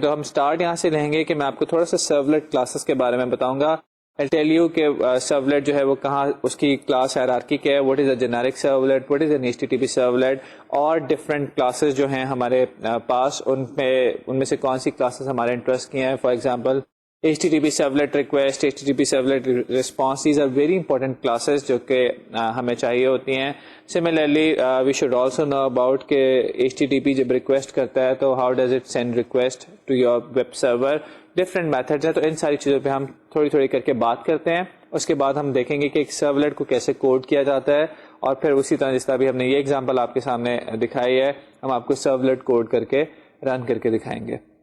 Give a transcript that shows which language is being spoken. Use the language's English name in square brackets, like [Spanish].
[Urdu] تو ہم سٹارٹ یہاں سے لیں گے کہ میں آپ کو تھوڑا سا سرولیٹ کلاسز کے بارے میں بتاؤں گا. [English] I'll tell you [Urdu] کہ سرولیٹ جو ہے وہ کہاں, اس کی کلاس ہائرارکی کیا ہے, [English] what is a generic servlet, what is an HTTP servlet, [Urdu] اور ڈفرینٹ کلاسز جو ہیں ہمارے پاس ان میں سے کون سی کلاسز ہمارے انٹرسٹ کی ہیں. [English] for example HTTP servlet request, HTTP servlet response, these are very important classes [Urdu] جو کہ ہمیں چاہیے ہوتی ہیں. [English] Similarly, we should also know about [Urdu] کہ HTTP جب ریکویسٹ کرتا ہے تو [English] how does it send request to your web server, [Urdu] different methods ہیں. تو ان ساری چیزوں پہ ہم تھوڑی تھوڑی کر کے بات کرتے ہیں. اس کے بعد ہم دیکھیں گے کہ ایک سرولیٹ کو کیسے کوڈ کیا جاتا ہے, اور پھر اسی طرح جس طرح بھی ہم نے یہ ایگزامپل آپ کے سامنے دکھائی ہے ہم آپ کو سرولیٹ کوڈ کر کے رن کر کے دکھائیں گے.